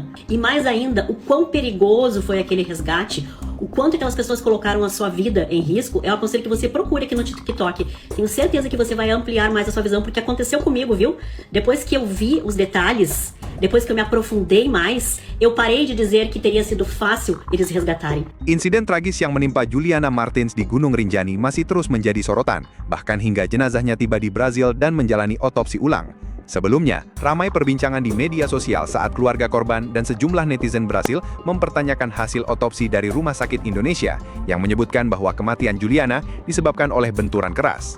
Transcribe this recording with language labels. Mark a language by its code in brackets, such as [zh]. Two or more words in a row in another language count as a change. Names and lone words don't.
[pt] E mais ainda, o quão perigoso foi aquele resgate, o quanto aquelas pessoas colocaram a sua vida em risco. Eu aconselho que você procure aqui no TikTok. Tenho certeza que você vai ampliar mais a sua visão, porque aconteceu comigo, viu? Depois que eu vi os detalhes, depois que eu me aprofundei mais, eu parei de dizer que teria sido fácil eles resgatarem. [id] Insiden tragis yang menimpa Juliana Martins di Gunung Rinjani masih terus menjadi sorotan, bahkan hingga jenazahnya tiba di Brazil dan menjalani otopsi ulang. Sebelumnya, ramai perbincangan di media sosial saat keluarga korban dan sejumlah netizen Brasil mempertanyakan hasil otopsi dari Rumah Sakit Indonesia yang menyebutkan bahwa kematian Juliana disebabkan oleh benturan keras.